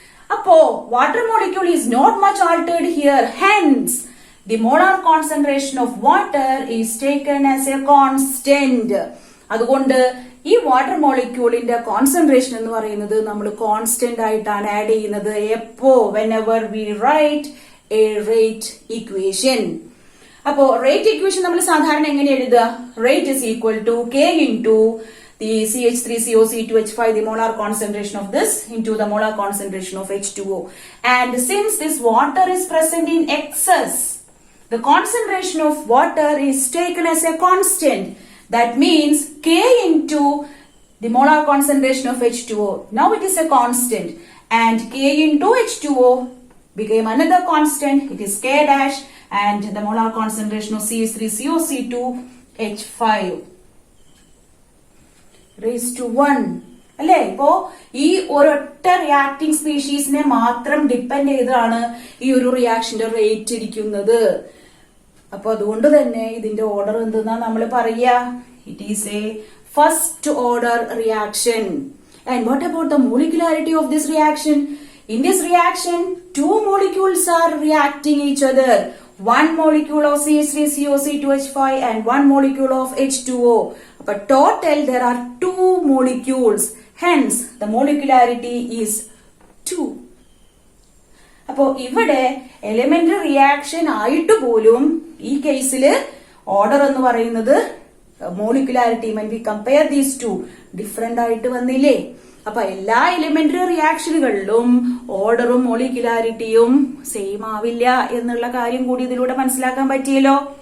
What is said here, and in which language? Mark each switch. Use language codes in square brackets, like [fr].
[en] അപ്പോ water molecule is not much altered here. Hence the molar concentration of water is taken as a constant. [ml] അതുകൊണ്ട് ഈ water മോളിക്യൂളിന്റെ concentration എന്ന് പറയുന്നത് നമ്മൾ constant ആയിട്ടാണ് ആഡ് ചെയ്യുന്നത്. എപ്പോ? [en] whenever we write a rate equation. [ml] അപ്പോ റേറ്റ് ഇക്വേഷൻ നമ്മൾ സാധാരണ എങ്ങനെ എഴുതുക? [en] Rate is equal to K into the CH3COC2H5, the molar concentration of this, into the molar concentration of H2O. And since this water is present in excess, the concentration of water is taken as a constant. That means K into the molar concentration of H2O. Now it is a constant. And K into H2O became another constant. It is K dash. And the molar concentration of CH3COC2H5 raised to 1. [ml] അല്ലെ? ഇപ്പോ ഈ ഒരൊറ്റ reacting സ്പീഷീസിനെ മാത്രം depend ചെയ്താണ് ഈ ഒരു റിയാക്ഷന്റെ rate ഇരിക്കുന്നത്. അപ്പൊ അതുകൊണ്ട് തന്നെ ഇതിന്റെ ഓർഡർ എന്തെന്നാ നമ്മൾ പറയാ? [en] It is a first order reaction. And what about the molecularity of this reaction? In this reaction 2 molecules are reacting each other. 1 molecule of CH3COC2H5 and 1 molecule of H2O. Appo total there are 2 molecules. Hence the molecularity is 2. [ml] അപ്പോ ഇവിടെ elementary reaction ആയിട്ട് പോലും ഈ കേസില് order എന്ന് പറയുന്നത് molecularity [en] when we compare these two [ml] different ആയിട്ട് വന്നില്ലേ? അപ്പൊ എല്ലാ എലിമെന്ററി റിയാക്ഷനുകളിലും ഓർഡറും മോളിക്കുലാരിറ്റിയും സെയിം ആവില്ല എന്നുള്ള കാര്യം കൂടി ഇതിലൂടെ മനസ്സിലാക്കാൻ പറ്റിയല്ലോ.